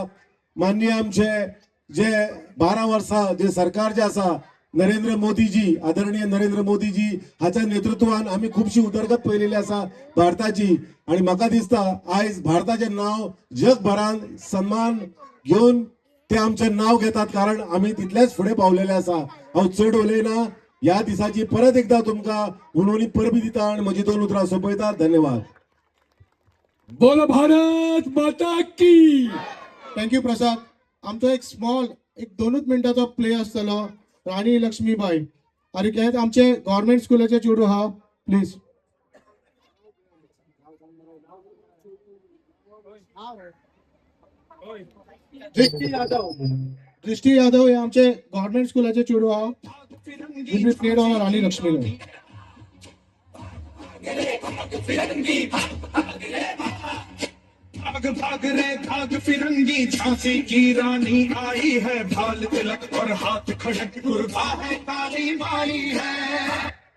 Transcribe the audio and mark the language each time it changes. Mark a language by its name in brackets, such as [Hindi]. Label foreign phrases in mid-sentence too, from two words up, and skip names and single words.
[Konkani] माननीय आमचे जे 12 वर्सां जे सरकार जे आसा, नरेंद्र मोदीजी, आदरणीय नरेंद्र मोदीजी हाच्या नेतृत्वान आम्ही खूपशी उदरगत पळयलेली आसा भारताची. आणि म्हाका दिसता आयज भारताचे नाव जगभरान सन्मान घेऊन ते आमचे नाव घेतात, कारण आम्ही तितलेच फुडें पावलेले आसा. हांव चड उलयना. ह्या दिसाची परत एकदा तुमकां उर्वरित परबी दिता आणि म्हजी 2 उतरां सोंपयता. धन्यवाद. [Hindi] बोलो भारत माता की. [English] Thank you Prasad. [Konkani] आमचो एक स्मॉल 2 मिनिटाचो प्ले आसतलो. राणी लक्ष्मीबाई आणि ते आमचे गव्हर्नमेंट स्कूलाचे चेडूं आहा, प्लीज. दृष्टी यादव हे आमचे गव्हर्नमेंट स्कूलाचे चेडूं आहा. [English] Played on Rani Lakshmibai. [Hindi] भाग भाग रे भाग फिरंगी, झांसी की रानी आई है, भाल तिलक और हाथ खड़क गुरबा है, काली माई है.